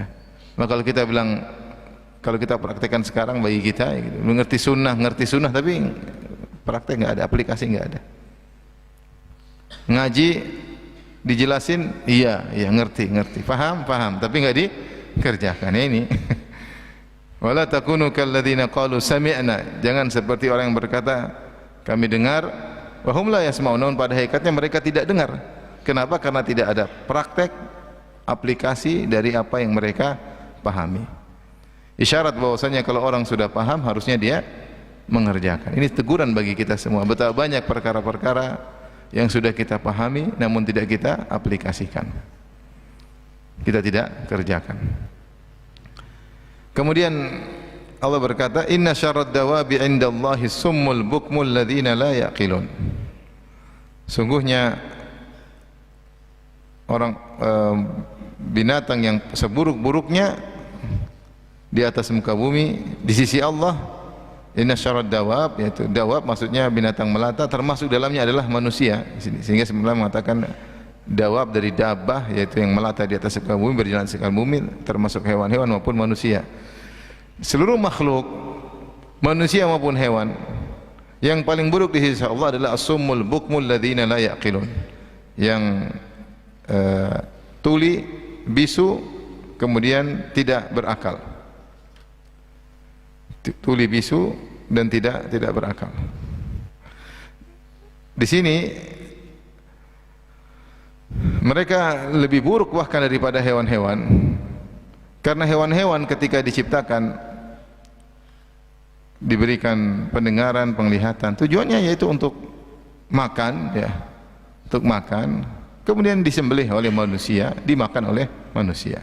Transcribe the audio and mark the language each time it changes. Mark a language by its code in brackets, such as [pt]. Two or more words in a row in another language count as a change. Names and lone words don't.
[id] Maka kalau kita bilang, kalau kita praktekkan sekarang bagi kita gitu, ngerti sunnah tapi praktek enggak ada, aplikasi enggak ada. Ngaji dijelasin iya ngerti, paham tapi enggak dikerjakan. Ya ini. [ar] ولا تكونوا كالذين قالوا سمعنا, [id] jangan seperti orang yang berkata kami dengar [ar] وهم لا يسمعون, [id] namun pada hakikatnya mereka tidak dengar. Kenapa? Karena tidak ada praktek aplikasi dari apa yang mereka pahami. Isyarat bahwasanya kalau orang sudah paham harusnya dia mengerjakan. Ini teguran bagi kita semua. Betapa banyak perkara-perkara yang sudah kita pahami namun tidak kita aplikasikan, kita tidak kerjakan. Kemudian Allah berkata, [ar] إن شر الدواب عند الله الصم البكم الذين لا يعقلون. [id] Sungguhnya orang binatang yang seburuk-buruknya di atas muka bumi di sisi Allah, [ar] إن شر الدواب, [id] yaitu dawab maksudnya binatang melata, termasuk dalamnya adalah manusia. Sehingga sebenarnya mengatakan dawab dari dabah, yaitu yang melata di atas muka bumi, berjalan di muka bumi, termasuk hewan-hewan maupun manusia. Seluruh makhluk, manusia maupun hewan, yang paling buruk di sisi Allah adalah [ar] الصم البكم الذين لا يعقلون, [id] yang tuli, bisu, kemudian tidak berakal. Tuli, bisu, dan tidak berakal. Di sini mereka lebih buruk bahkan daripada hewan-hewan, karena hewan-hewan ketika diciptakan diberikan pendengaran, penglihatan, tujuannya yaitu untuk makan, ya, untuk makan, kemudian disembelih oleh manusia, dimakan oleh manusia.